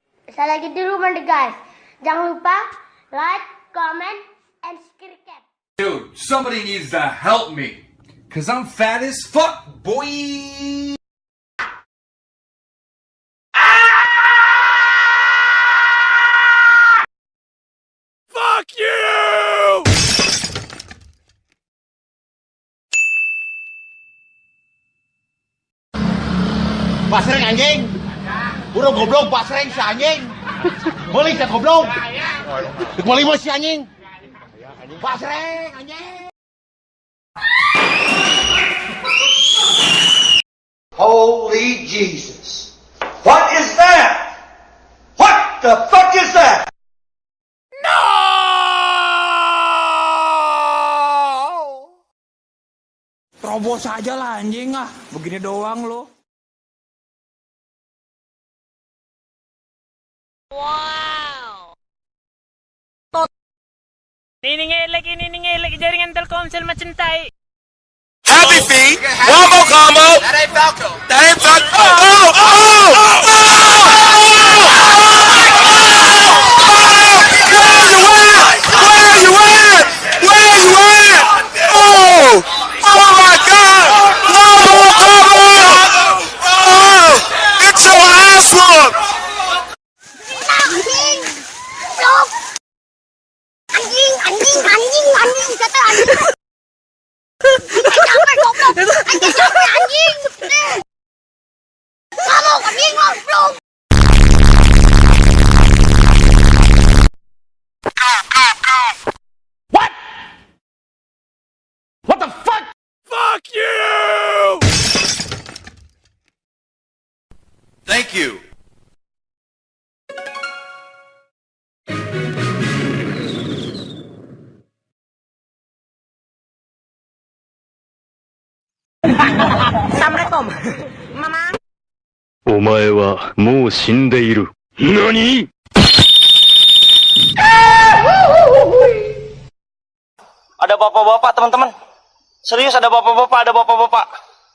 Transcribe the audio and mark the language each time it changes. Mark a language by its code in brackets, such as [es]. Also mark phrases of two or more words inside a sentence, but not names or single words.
[id] Saya lagi di rumah nih guys. Jangan lupa [en] like, comment, and subscribe. Dude, somebody needs to help me. Cause I'm fat as fuck, boy. Fuck you! [id] Pasreng anjing. Burung goblok pasreng si anjing. Beli si goblok. Beli si anjing. Pasreng anjing. [en] Holy Jesus. What is that? What the fuck is that? No! [id] Terobos aja lah anjing ah. Begini doang lo. [en] Wow. [id] Ini jaringan Telkomsel macam tai. [en] Happy feet. One more combo. That ain't Falco. That ain't Falco. Oh! Where you at? Oh! Oh my God! One more combo. Oh! Get your ass whooped. [id] Anjing kata anjing. Capek goblok. Anjing capek anjing. Kamu anjing goblok. [en] What? What the fuck? Fuck you! Thank you. [id] Assalamualaikum. Mama. [ja] お前はもう死んでいる。何？ [id] Ada bapak-bapak teman-teman. Serius ada bapak-bapak,